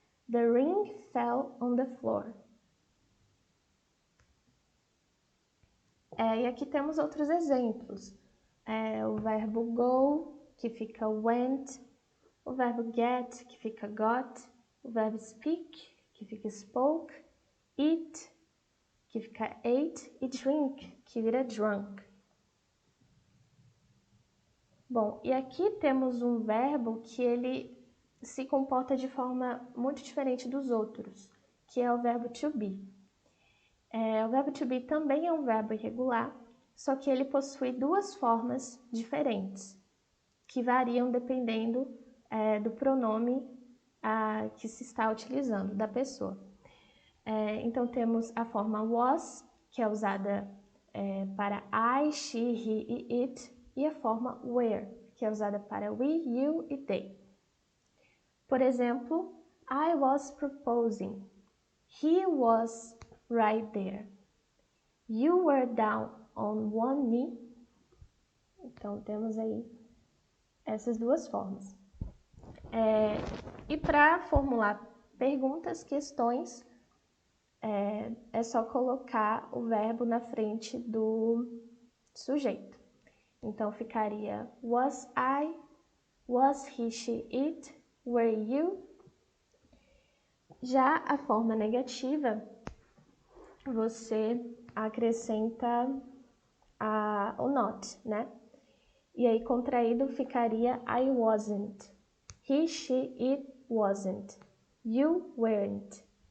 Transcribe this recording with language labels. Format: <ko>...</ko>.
<en>The ring fell on the floor.</en> <pt>E aqui temos outros exemplos. O verbo go, que fica went. O verbo get, que fica got. O verbo speak, que fica spoke. Eat, que fica ate. E drink, que vira drunk. Bom, e aqui temos um verbo que ele se comporta de forma muito diferente dos outros, que é o verbo to be. O verbo to be também é um verbo irregular, só que ele possui duas formas diferentes, que variam dependendo do pronome que se está utilizando, da pessoa. Então, temos a forma was, que é usada para I, she, he e it, e a forma were, que é usada para we, you e they. Por exemplo,</pt> <en>I was proposing. He was right there. You were down on one knee.</en> <pt>Então, temos aí essas duas formas. E para formular perguntas, questões, é só colocar o verbo na frente do sujeito. Então, ficaria was I, was he, she, it, were you. Já a forma negativa, você acrescenta o not, né? E aí, contraído, ficaria</pt> <en>I wasn't. He, she, it wasn't. You weren't.</en>